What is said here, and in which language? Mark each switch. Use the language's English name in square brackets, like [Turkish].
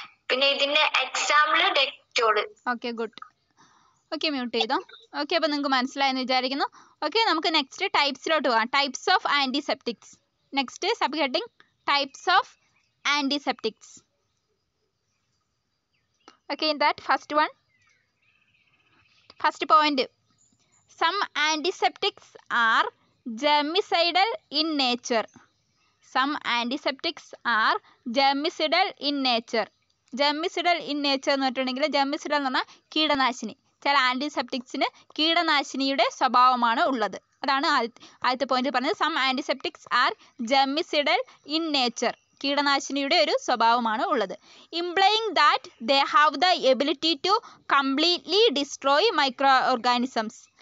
[Malayalam] പിന്നെ ഇതിന്റെ example Dettol. Okay, good. Okay, mute ചെയ്തോ. ഓക്കെ, അപ്പോൾ നിങ്ങൾക്ക് മനസ്സിലായെന്ന് വിചാരിക്കുന്നു. ഓക്കെ, നമുക്ക് നെക്സ്റ്റ് ടൈപ്സിലോട്ട് പോകാം. [English] Types of antiseptics. Next sub heading types of antiseptics. Okay, in that first point, some antiseptics are germicidal in nature. Some antiseptics are germicidal in nature. Germicidal in nature [Malayalam] എന്ന് പറഞ്ഞിട്ടുണ്ടെങ്കിൽ germicidal എന്ന് പറഞ്ഞാൽ കീടനാശിനി. ചില ആൻറ്റിസെപ്റ്റിക്സിന് കീടനാശിനിയുടെ സ്വഭാവമാണ് ഉള്ളത്. അതാണ് ആദ്യത്തെ പോയിന്റ് പറഞ്ഞത്. [English] Some antiseptics are germicidal in nature. [Malayalam] കീടനാശിനിയുടെ ഒരു സ്വഭാവമാണ് ഉള്ളത്. [English] Implying that they have the ability to completely destroy micro organisms.